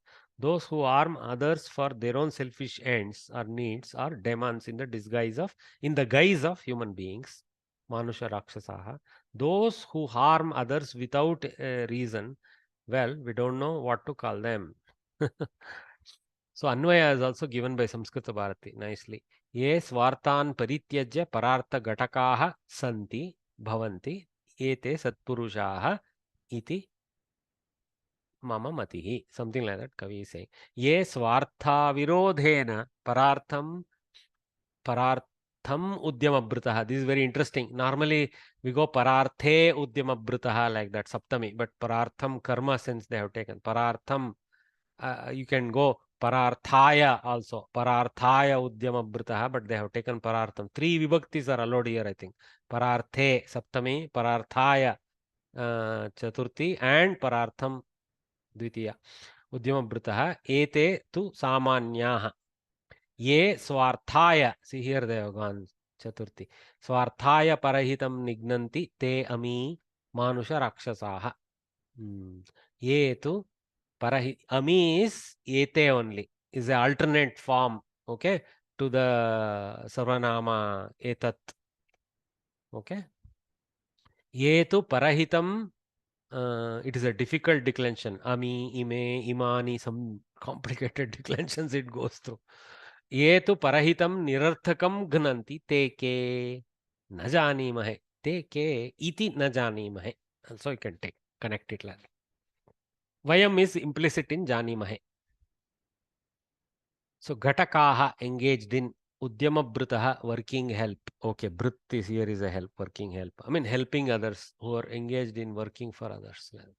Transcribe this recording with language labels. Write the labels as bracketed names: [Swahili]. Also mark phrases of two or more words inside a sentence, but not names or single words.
[English] Those who harm others for their own selfish ends or needs are demons in the guise of human beings, [Sanskrit] मनुष राक्षसाः. [English] Those who harm others without reason, well, we don't know what to call them. So Anvaya is also given by Samskrita Bharati nicely. [Sanskrit] ये स्वार्थान् परित्यज्य परार्थ घातकाः सन्ति भवन्ति एते सत्पुरुषाः इति मम मतिः. [English] Something like that Kavi is saying. [Sanskrit] ये स्वार्थ विरोधेन परार्थम् उद्यमभृतः. [English] This is very interesting. Normally we go [Sanskrit] परार्थे उद्यमभृतः [English] like that, Saptami. But parartham karma sense they have taken. Parartham, you can go Pararthaya also. [Sanskrit] परार्थाय उद्यमभृतः, [English] but they have taken Parartham. 3 vibhaktis are allowed here, I think. [Sanskrit] परार्थे सप्तमी, परार्थाय चतुर्थी, and परार्थं द्वितीया. उद्यमभृतः। एते तु सामान्याः. ये स्वार्थाय. [English] See, here they have gone Chaturthi. [Sanskrit] स्वार्थाय परहितं निघ्नन्ति ते अमी मनुष राक्षसाः. ये तु अमी [English] is ete only, is an alternate form, okay, to the Sarvanama etat. [Sanskrit] Okay. येतु परहितं, [English] it is a difficult declension. [Sanskrit] अमी, इमे, इमानि, [English] some complicated declensions it goes through. [Sanskrit] येतु परहितं निरर्थकं घ्नन्ति तेके नजानीमहे. तेके इति नजानीमहे. [English] Also you can connect it like that. Vayam is implicit in Janimahe. So Ghatakaha engaged in, Udyamabhrutah, working help. Okay, Bhrut is here is a help, working help. I mean, helping others who are engaged in working for others.